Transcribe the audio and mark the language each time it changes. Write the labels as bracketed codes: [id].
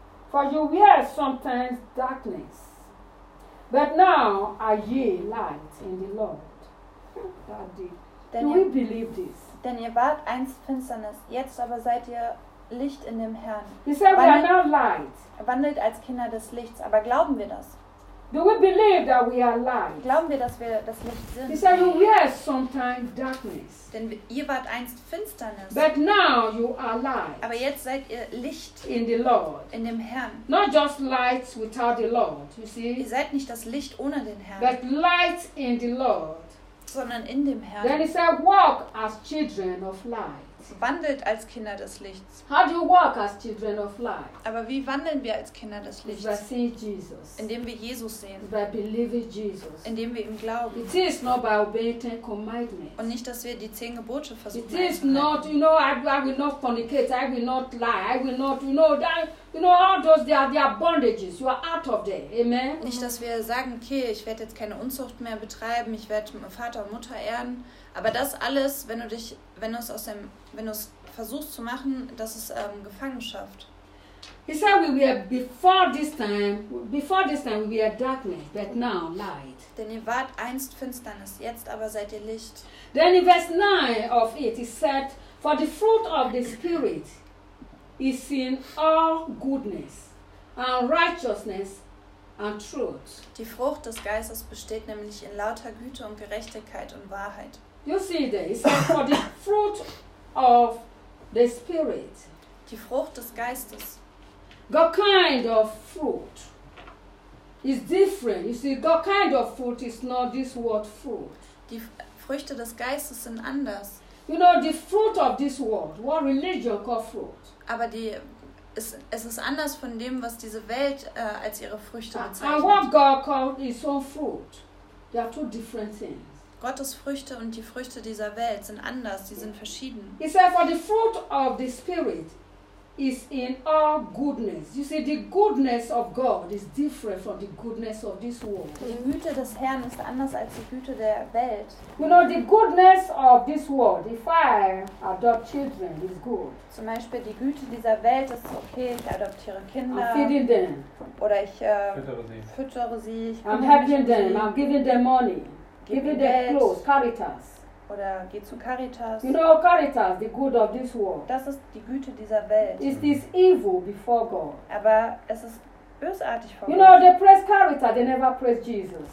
[en] For you were sometimes darkness. But now are ye light in the Lord. Daddy, do we believe this? [de] Denn ihr wart einst Finsternis, jetzt aber seid ihr Licht in dem Herrn. [en] He said, we are now light. [de] Wandelt als Kinder des Lichts, aber glauben wir das? [en] Do we believe that we are light? [de] Glauben wir, dass wir das Licht sind? [en] He said, oh, yes, sometimes darkness. [de] Denn ihr wart einst Finsternis. [en] But now you are light. [de] Aber jetzt seid ihr Licht [en] in the Lord. [de] In dem Herrn. [en] Not just light without the Lord, you see? [de] Ihr seid nicht das Licht ohne den Herrn. [en] But light in the Lord. [de] Sondern in dem Herrn. [en] Then he said, walk as children of light. [de] Wandelt als Kinder des Lichts. [en] How do you walk as children of light? [de] Aber wie wandeln wir als Kinder des Lichts? [en] By seeing Jesus. [de] Indem wir Jesus sehen. [en] By believing Jesus. [de] Indem wir ihm glauben. [en] It is not by obeying ten commandments. [de] Und nicht, dass wir die 10 Gebote versuchen. [en] It is not, you know, I will not fornicate, I will not lie, I will not, you know, that, you know, all those, they are bondages. You are out of there. Amen. [de] Nicht, dass wir sagen, okay, ich werde jetzt keine Unzucht mehr betreiben, ich werde Vater und Mutter ehren. Aber das alles, wenn du es versuchst zu machen, das ist Gefangenschaft. [en] He said we were before this time we were darkness, but now light. [de] Denn ihr wart einst Finsternis, jetzt aber seid ihr Licht. [en] Then in verse 9 of it, he said, for the fruit of the Spirit is in all goodness and righteousness and truth. [de] Die Frucht des Geistes besteht nämlich in lauter Güte und Gerechtigkeit und Wahrheit. [en] You see there, it says for the fruit of the Spirit. [de] Die Frucht des Geistes. [en] God kind of fruit is different. You see, God kind of fruit is not this word fruit. [de] Die Früchte des Geistes sind anders. [en] You know, the fruit of this world, what religion calls fruit. [de] Aber es ist anders von dem, was diese Welt als ihre Früchte bezeichnet. [en] And what God called his own fruit, they are two different things. [de] Gottes Früchte und die Früchte dieser Welt sind anders, sie sind verschieden. [en] He said, for the fruit of the Spirit is in all goodness. You see, the goodness of God is different from the goodness of this world. [de] Die Güte des Herrn ist anders als die Güte der Welt. [en] You know, the goodness of this world, if I adopt children, is good. [de] Zum Beispiel die Güte dieser Welt ist okay, ich adoptiere Kinder. [en] I'm feeding them. [de] Oder ich füttere sie. Ich [en] I'm helping them, I'm giving them money. Give it the clothes, Caritas. [de] Oder geh zu Caritas. [en] You know, Caritas, the good of this world. [de] Das ist die Güte dieser Welt. [en] Is this evil before God? [de] Aber es ist bösartig vor Gott. [en] You know, they praise Caritas, they never praise Jesus.